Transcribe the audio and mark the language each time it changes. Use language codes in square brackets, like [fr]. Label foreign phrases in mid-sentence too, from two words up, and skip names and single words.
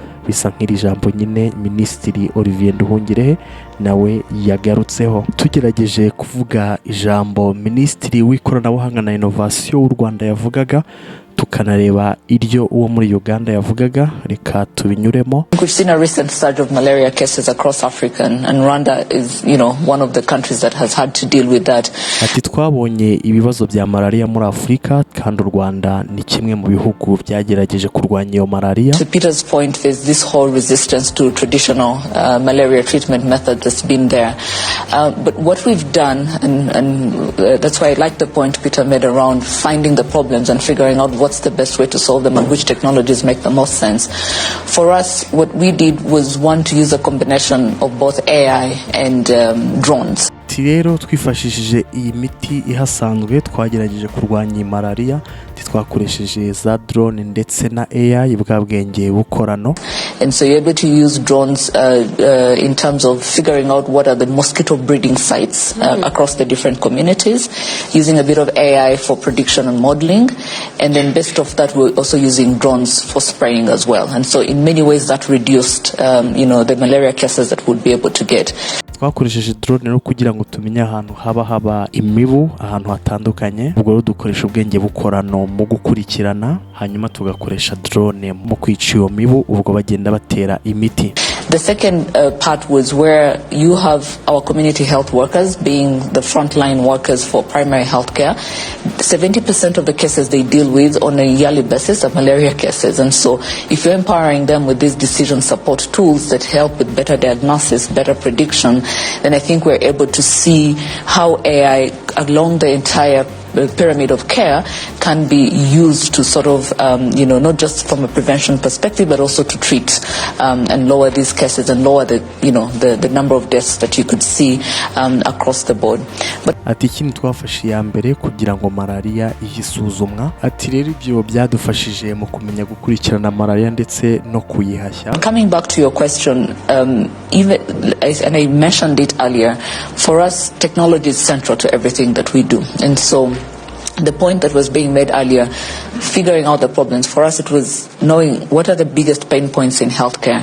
[rw] bisa nk'iri jambo nyine Minisitiri Olivier Nduhungirehe nawe yagarutseho. Tugerageje kuvuga ijambo Minisitiri w'ikoranabuhanga na innovation w'u Rwanda yavugaga, tukanareba iryo uwo muri Uganda yavugaga, reka tubinyuremo. [en] We've seen a recent surge of malaria cases across Africa, and Rwanda is, one of the countries that has had to deal with that. [rw] Ati twabonye ibibazo bya malaria muri Afrika, kandi u Rwanda ni kimwe mu bihugu byagerageje kurwanya iyo malaria. [en] To Peter's point, there's this whole resistance to traditional malaria treatment method that's been there. But what we've done, and that's why I like the point Peter made around finding the problems and figuring out what's the best way to solve them and which technologies make the most sense. For us, what we did was to use a combination of both AI and drones. [rw] Rero twifashishije iyi miti ihasanzwe twagerageje kurwanya malaria, twakoresheje za drone ndetse na AI bwa bwenge bukorano. [en] And so you're able to use drones in terms of figuring out what are the mosquito breeding sites across the different communities, using a bit of AI for prediction and modeling, and then based off that we're also using drones for spraying as well. And so in many ways that reduced the malaria cases that we'd be able to get. [rw] Twakoresheje drone no kugira ngo tumenye ahantu haba imibu ahantu hatandukanye. Ubwo rero dukoresha ubwenge bukorano mu gukurikirana, hanyuma tugakoresha drone mu kwica iyo mibu ubwo bagenda batera imiti. [en] The second part was where you have our community health workers being the frontline workers for primary health care. 70% of the cases they deal with on a yearly basis are malaria cases. And so if you're empowering them with these decision support tools that help with better diagnosis, better prediction, then I think we're able to see how AI along the entire pyramid of care can be used to sort of, not just from a prevention perspective, but also to treat and lower these cases and lower the number of deaths that you could see across the board. But [rw] ati ikindi twafashe ya mbere kugira ngo malaria ihisuzumwa, ati rero ibyo byadufashije mu kumenya gukurikirana malaria ndetse no kuyihashya. [en] Coming back to your question, even and I mentioned it earlier, for us technology is central to everything that we do. And so the point that was being made earlier, figuring out the problems, for us it was knowing what are the biggest pain points in healthcare.